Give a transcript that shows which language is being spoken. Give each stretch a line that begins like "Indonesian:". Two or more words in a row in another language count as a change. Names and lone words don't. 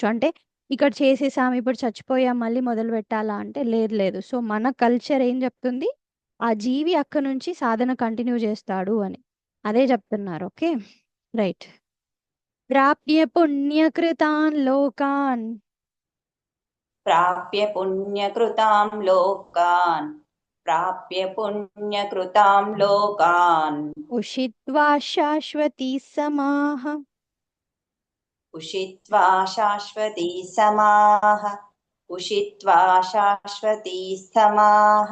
Telugu: అంటే ఇక్కడ చేసేసాం ఇప్పుడు చచ్చిపోయాం మళ్ళీ మొదలు పెట్టాలా అంటే లేదు లేదు. సో మన కల్చర్ ఏం చెప్తుంది, ఆ జీవి అక్కడ నుంచి సాధన కంటిన్యూ చేస్తాడు అని అదే చెప్తున్నారు.
English: okay right.
Sanskrit: ప్రాప్య పుణ్యకృతాన్ లోకాన్ प्राप्य पुण्यकृतां लोकान् प्राप्य पुण्यकृतां लोकान् उषित्वा शाश्वती समाः उषित्वा शाश्वती समाः उषित्वा शाश्वती समाः